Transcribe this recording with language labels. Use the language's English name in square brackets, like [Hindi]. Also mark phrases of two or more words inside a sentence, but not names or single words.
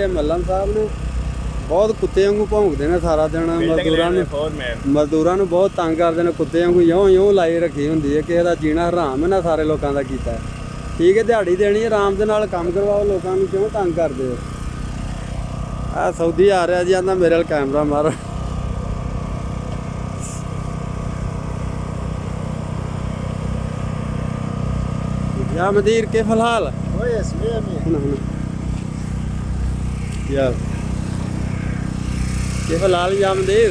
[Punjabi] ਇਹ ਮੱਲਮ ਸਾਹਿਬ ਨੇ ਬਹੁਤ ਕੁੱਤੇ ਵਾਂਗੂ ਭੌਂਕਦੇ ਨੇ ਸਾਰਾ ਦਿਨ। ਮਜ਼ਦੂਰਾਂ ਨੂੰ ਬਹੁਤ ਤੰਗ ਕਰਦੇ ਨੇ, ਕੁੱਤੇ ਵਾਂਗੂ ਇਉਂ ਲਾਈ ਰੱਖੀ ਹੁੰਦੀ ਹੈ। ਕਿਸੇ ਦਾ ਜੀਣਾ ਹਰਾਮ ਹੈ ਨਾ, ਸਾਰੇ ਲੋਕਾਂ ਦਾ ਕੀਤਾ। ਠੀਕ ਹੈ, ਦਿਹਾੜੀ ਦੇਣੀ ਹੈ, ਆਰਾਮ ਦੇ ਨਾਲ ਕੰਮ ਕਰਵਾਓ, ਲੋਕਾਂ ਨੂੰ ਕਿਉਂ ਤੰਗ ਕਰਦੇ ਹੋ। ਆਹ ਸਾਊਦੀ ਆ ਰਿਹਾ ਜੀ, ਆਂਦਾ ਮੇਰੇ ਵੱਲ ਕੈਮਰਾ ਮਾਰ। [Arabic] يا مدير كيف الحال؟ كويس 100 هنا يا كيف الحال يا مدير؟